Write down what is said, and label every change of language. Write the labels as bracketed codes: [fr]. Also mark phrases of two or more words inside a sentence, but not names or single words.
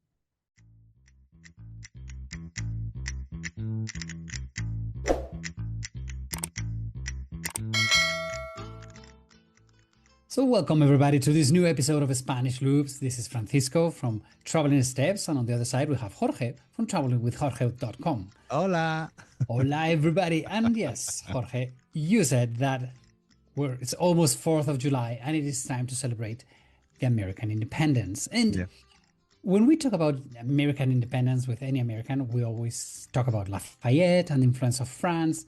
[en] So, welcome everybody to this new episode of Spanish Loops. This is Francisco from Traveling Steps, and on the other side, we have Jorge from travelingwithjorge.com. Hola! Hola, everybody. And yes, Jorge, you said that it's almost 4th of July and it is time to celebrate the American independence. And Yeah. when we talk about American independence with any American, we always talk about Lafayette and the influence of France.